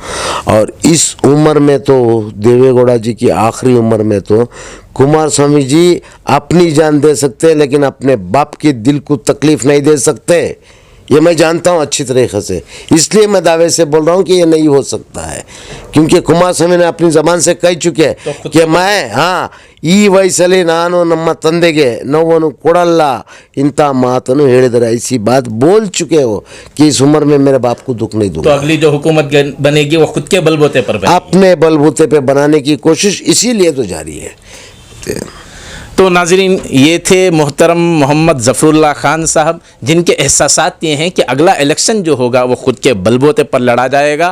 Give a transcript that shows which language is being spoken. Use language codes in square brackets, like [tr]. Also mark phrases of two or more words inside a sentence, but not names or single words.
[hi] और इस उम्र में तो देवे गौड़ा जी की आखिरी उम्र में तो कुमार स्वामी जी अपनी जान दे सकते हैं, लेकिन अपने बाप के दिल को तकलीफ़ नहीं दे सकते। ये मैं जानता हूँ अच्छी तरीक़े से, इसलिए मैं दावे से बोल रहा हूँ कि ये नहीं हो सकता है, क्योंकि कुमार स्वामी ने अपनी ज़बान से कह चुके हैं कि मैं [kn] ಈ ವಯಸ್ಸಲ್ಲಿ ನಾನು ನಮ್ಮ ತಂದೆಗೆ ನೋವನ್ನು ಕೊಡಲ್ಲ ಇಂಥ ಮಾತನ್ನು ಹೇಳಿದರೆ [hi] ऐसी बात बोल चुके हो कि इस उम्र में मेरे बाप को दुख नहीं दूंगा। तो अगली जो हुकूमत बनेगी वो खुद के बलबूते पर बनेगी। अपने बलबूते पे बनाने की कोशिश इसीलिए तो जारी है। तो नाज़रीन, ये थे मोहतरम मोहम्मद ज़फ़रुल्लाह ख़ान साहब, जिनके एहसासात ये हैं कि अगला इलेक्शन जो होगा वो ख़ुद के बलबूते पर लड़ा जाएगा।